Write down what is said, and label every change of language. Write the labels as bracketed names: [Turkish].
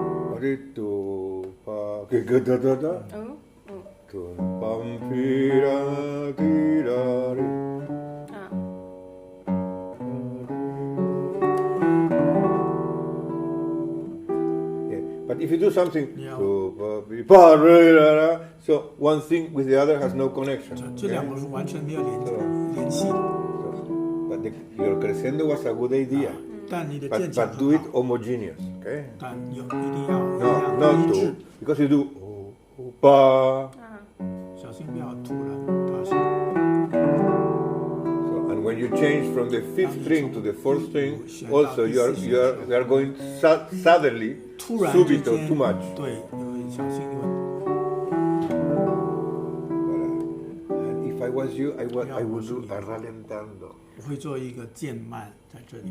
[English] What is to pa? Da da da. To pam pira tira ri. But if you do something, so one thing with the other has no connection. [Chinese] 这两个是完全没有联系的。 [English] But your crescendo was a good idea. [Chinese] 但你的渐强 [English] But do it homogeneous, okay? [Chinese] 但一定要 [English] not to, because you do pa. [Chinese] 小心不要突然大声。 [English] So, and when you change from the fifth string to the fourth string, also you are going suddenly, subito, too much. [Chinese] 对，你会小心。 [English] And if I was you, I would do a rallentando. [Chinese] 我会做一个渐慢在这里。